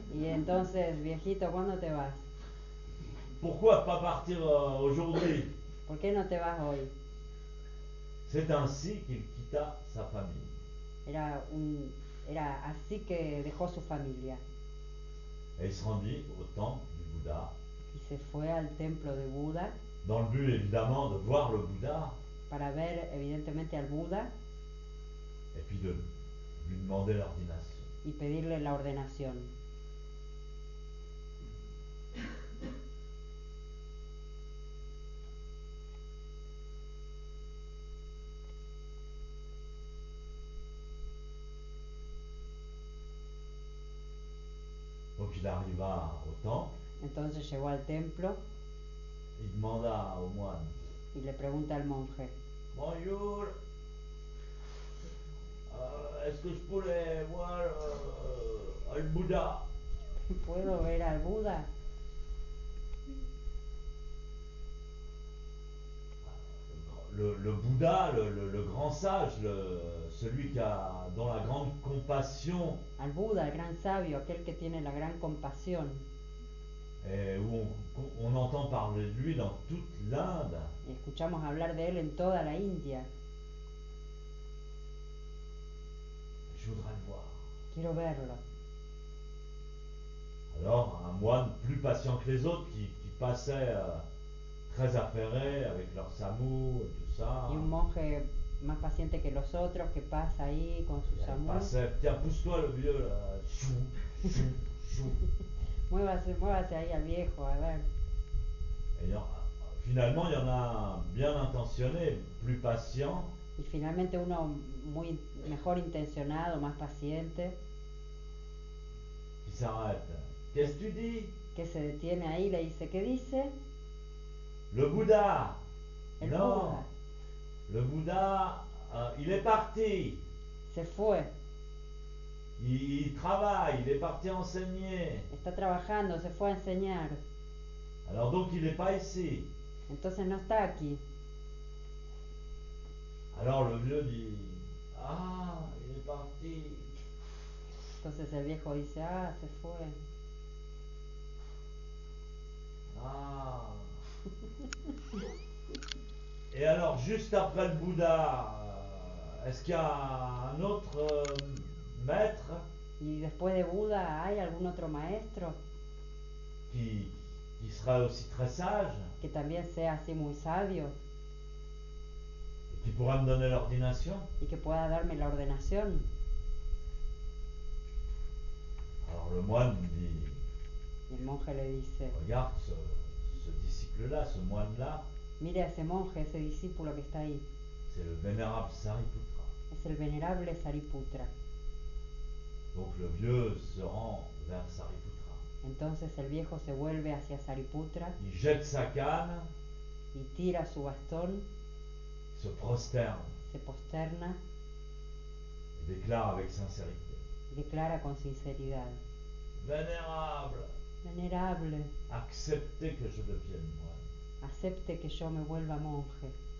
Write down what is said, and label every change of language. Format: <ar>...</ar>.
<es>Y entonces, viejito, ¿cuándo te vas?</es> <fr>Pourquoi pas partir aujourd'hui?</fr> <es>¿Por qué no te vas hoy?</es> <fr>C'est ainsi qu'il quitta sa famille.</fr> <es>Era así que dejó su familia</es> <fr>Et il se rendit au temple du Bouddha,</fr> <es>y se fue al templo de Buda</es> <fr>dans le but évidemment de voir le Bouddha,</fr> <es>para ver evidentemente al Buda</es> <fr>et puis de lui demander l'ordination.</fr> <es>y pedirle la ordenación.</es> <fr>Donc il arriva au temple,</fr> <es>Entonces llegó al templo</es> <fr>il demanda au moine</fr> <es>y le pregunta al monje,</es> <fr>bonjour, est-ce que je pourrais voir le Bouddha?</fr> <es>¿puedo ver al Buda?</es> <fr>Le Bouddha, le grand sage, celui dont la grande compassion,</fr> <es>Al Buda, el gran sabio, aquel que tiene la gran compasión,</es> <fr>et où on entend parler de lui dans toute l'Inde.</fr> <es>y escuchamos hablar de él en toda la India.</es> <fr>Je voudrais le voir.</fr> <es>Quiero verlo.</es> <fr>Alors un moine plus patient que les autres qui passait très affairé avec leur samou et tout ça.</fr> <es>Y un monje más paciente que los otros que pasa ahí con su</es> <fr>Il</fr> <es>samú.</es> <fr>passait, tiens pousse-toi le vieux là, chou, chou, chou.</fr> <es>Muévase, muévase ahí al viejo, a ver.</es> <fr>Et finalement il y en a un bien intentionné, plus patient,</fr> <es>Y finalmente uno muy mejor intencionado, más paciente,</es> <fr>qui s'arrête. Qu'est-ce que tu dis?</fr> <es>que se detiene ahí y le dice, ¿qué dice?</es> <fr>Le Bouddha.</fr> <es>El</es> <fr>Non,</fr> <es>Buda</es> <fr>le Bouddha, il est parti.</fr> <es>se fue,</es> <fr>Il travaille, il est parti enseigner.</fr> <es>está trabajando, se fue a enseñar.</es> <fr>Alors donc il n'est pas ici.</fr> <es>Entonces no está aquí.</es> <fr>Alors le vieux dit ah, il est parti.</fr> <es>Entonces el viejo dice, ah, se fue. Ah.</es> <fr>Et alors juste après le Bouddha, est-ce qu'il y a un autre maître</fr> <es>Y después de Buda, ¿hay algún otro maestro</es> <fr>qui, qui serait aussi très sage</fr> <es>que también sea así muy sabio</es> <fr>et qui pourra me donner l'ordination?</fr> <es>y que pueda darme la ordenación?</es> <fr>Alors le moine dit</fr> <es>Y el monje le dice,</es> <fr>regarde ce disciple-là, ce moine-là,</fr> <es>mire a ese monje, ese discípulo que está ahí.</es> <fr>c'est le vénérable Sariputra.</fr> <es>Es el venerable Sariputra.</es> <fr>Donc le vieux se rend vers Sariputra.</fr> <es>Entonces el viejo se vuelve hacia Sariputra</es> <fr>Il jette sa canne,</fr> <es>y tira su bastón,</es> <fr>se prosterne</fr> <es>se posterna</es> <fr>et déclare avec sincérité</fr> <es>y declara con sinceridad,</es> <fr>vénérable,</fr> <es>venerable,</es> <fr>acceptez que je devienne moine.</fr> <es>acepte que yo me vuelva monje.</es>